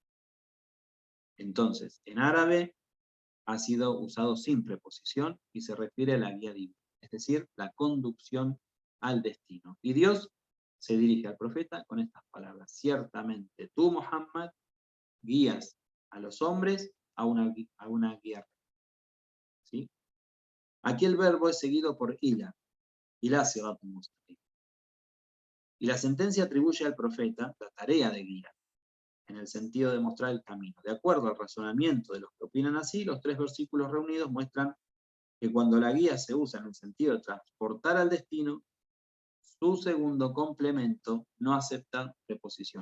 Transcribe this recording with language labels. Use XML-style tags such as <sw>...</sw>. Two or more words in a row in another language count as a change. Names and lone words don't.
<es>Entonces, en árabe ha sido usado sin preposición y se refiere a la guía divina, es decir, la conducción al destino. Y Dios se dirige al profeta con estas palabras: ciertamente tú, Muhammad, guías a los hombres a una guía. ¿Sí? Aquí el verbo es seguido por</es> <ar>إلى صراط مستقيم.</ar> <es>Y la sentencia atribuye al profeta la tarea de guía, en el sentido de mostrar el camino. De acuerdo al razonamiento de los que opinan así, los tres versículos reunidos muestran que cuando la guía se usa en el sentido de transportar al destino, su segundo complemento no acepta preposición.</es>